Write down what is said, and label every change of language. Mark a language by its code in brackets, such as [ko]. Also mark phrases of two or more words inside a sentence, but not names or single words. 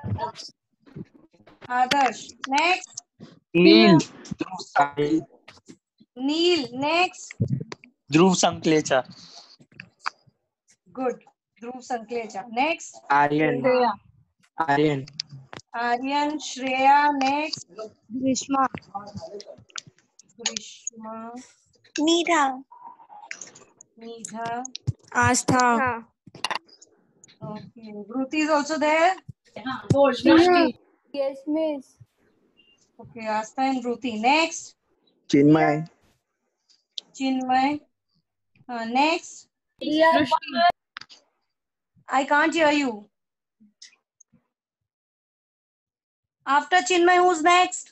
[en] आदर्श। नेक्स्ट Neil. नील। नेक्स्ट Dhruv Sanklecha. गुड, ध्रुव संकलेचा। नेक्स्ट Aryan. Aryan. आर्यन। श्रेया। नेक्स्ट Grishma. ग्रीष्मा। Neetha. Nidha. Astha. Okay, Vruti is also there. Yes, miss. Okay, Astha and Vruti. Next, Chinmay. Chinmay. Next, Riya. I can't hear you. After Chinmay, who's next?